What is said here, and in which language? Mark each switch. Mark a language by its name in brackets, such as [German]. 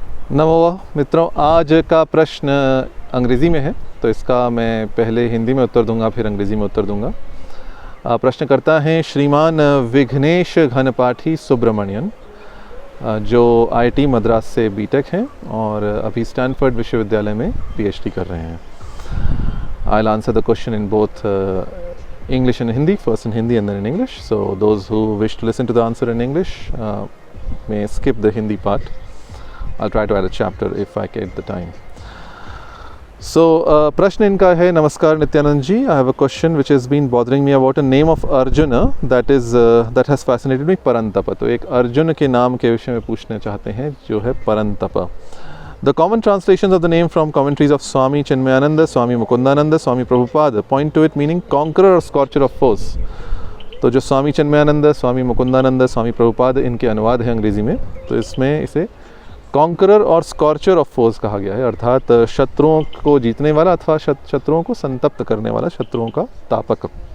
[Hindi] नमो मित्रों, आज का प्रश्न अंग्रेज़ी में है तो इसका मैं पहले हिंदी में उत्तर दूंगा, फिर अंग्रेज़ी में उत्तर दूंगा। प्रश्न करता है श्रीमान विघ्नेश घनपाठी सुब्रमण्यन, जो आईआईटी मद्रास से बीटेक हैं और अभी स्टैनफोर्ड विश्वविद्यालय में पीएचडी कर रहे हैं। [English] I will answer the question in both English and Hindi, first in Hindi and then in English. So those who wish to listen to the answer in English may skip the Hindi part. I'll try to add a chapter if I get the time. So [Hindi] प्रश्न इनका है, नमस्कार नित्यानंद जी, [English] I have a question which has been bothering me about a name of Arjuna that has fascinated me, Parantapa. [Hindi] तो एक अर्जुन के नाम के विषय में पूछना चाहते हैं जो है परंतप। [English] The common translations of the name from commentaries of Swami Chinmayananda, Swami Mukundananda, Swami Prabhupada point to it meaning conqueror or scorcher of foes. [Hindi] तो जो स्वामी चिन्मयानंद, स्वामी मुकुंदानंद, स्वामी प्रभुपाद इनके अनुवाद है अंग्रेज़ी में, तो इसमें इसे कॉन्करर और स्कॉर्चर ऑफ फोर्स कहा गया है, अर्थात शत्रुओं को जीतने वाला अथवा शत्रुओं को संतप्त करने वाला, शत्रुओं का तापक।